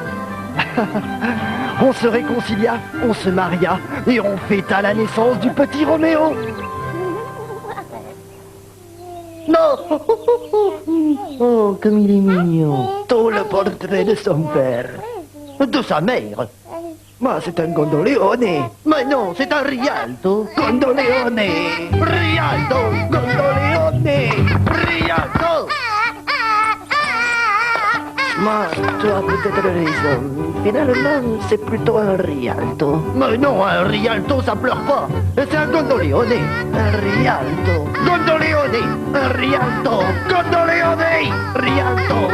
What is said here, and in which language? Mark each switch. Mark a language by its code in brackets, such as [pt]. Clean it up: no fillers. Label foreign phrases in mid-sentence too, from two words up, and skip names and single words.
[fr] On se réconcilia, on se maria et on fêta la naissance du petit Roméo. Non! Oh, comme il est mignon. Tout le portrait de son père. De sa mère. Moi, c'est un Gondoleone. Mais non, c'est un Rialto. Gondoleone. Rialto. Gondoleone. Rialto. Moi, tu as peut-être raison. Finalement, c'est plutôt un Rialto. Mais non, un Rialto, ça pleure pas. C'est un Gondoleone. Un Rialto. Gondoleone. Un Rialto. Gondoleone. Rialto.